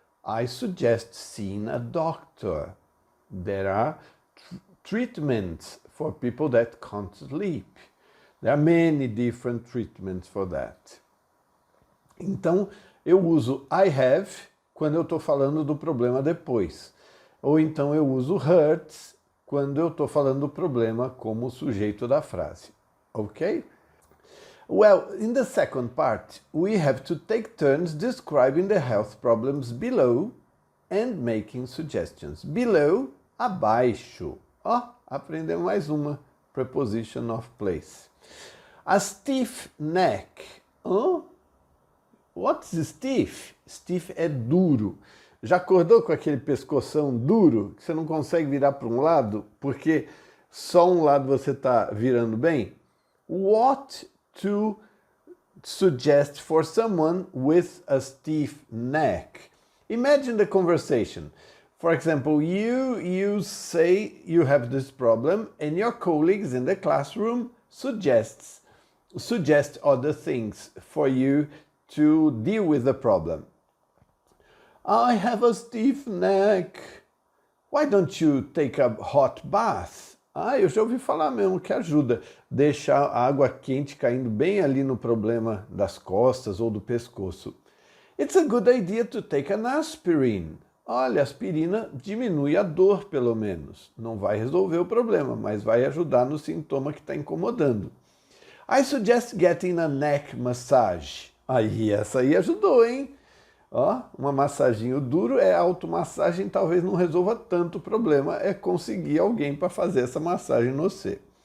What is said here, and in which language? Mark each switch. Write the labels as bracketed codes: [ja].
[en] I suggest seeing a doctor. There are treatments for people that can't sleep. There are many different treatments for that. [pt] Então, eu uso [en] I have [pt] quando eu estou falando do problema depois. Ou então eu uso hurts quando eu estou falando do problema como sujeito da frase. [en] Ok? Well, in the second part, we have to take turns describing the health problems below and making suggestions. [pt] Below, abaixo. Aprendemos mais uma. [en] Preposition of place. A stiff neck. What's stiff? Stiff [pt] é duro. Já acordou com aquele pescoção duro que você não consegue virar para um lado porque só um lado você está virando bem? [en] What to suggest for someone with a stiff neck? Imagine the conversation. For example, you say you have this problem and your colleagues in the classroom suggest other things for you to deal with the problem. I have a stiff neck. Why don't you take a hot bath? [pt] Eu já ouvi falar mesmo que ajuda. Deixar a água quente caindo bem ali no problema das costas ou do pescoço. [en] It's a good idea to take an aspirin. [pt] Olha, aspirina diminui a dor, pelo menos. Não vai resolver o problema, mas vai ajudar no sintoma que está incomodando. [en] I suggest getting a neck massage. [pt] Essa aí ajudou, hein? Uma massaginho duro é automassagem, talvez não resolva tanto o problema, é conseguir alguém para fazer essa massagem no você.